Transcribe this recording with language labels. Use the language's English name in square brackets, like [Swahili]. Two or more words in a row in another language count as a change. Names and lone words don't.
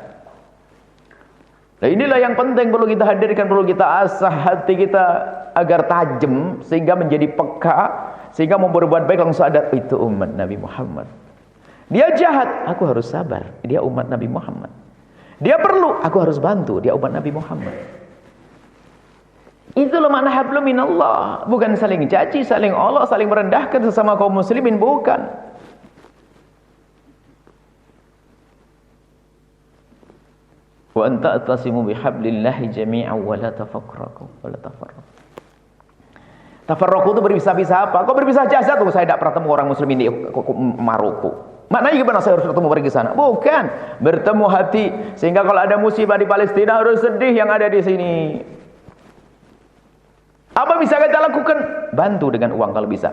[Indonesian] Nah, inilah yang penting perlu kita hadirkan, perlu kita asah hati kita agar tajam sehingga menjadi peka, sehingga mau berbuat baik langsung sadar itu umat Nabi Muhammad. Dia jahat, aku harus sabar, dia umat Nabi Muhammad. Dia perlu, aku harus bantu, dia umat Nabi Muhammad. Itulah makna [Arabic] حبل من الله, [Indonesian] bukan saling caci, saling Allah, saling merendahkan sesama kaum muslimin, bukan. [Arabic] وأن تعتصموا بحبل الله جميعا ولا تفرقوا ولا تفرقوا. [Indonesian] Tafarraqu itu berpisah-pisah apa? Kok berpisah jasad? Tuh saya tidak pernah ketemu orang muslimin di Maroko. Maknanya gimana saya harus bertemu pergi ke sana? Bukan, bertemu hati. Sehingga kalau ada musibah di Palestina harus sedih yang ada di sini. Apa bisa kita lakukan? Bantu dengan uang kalau bisa.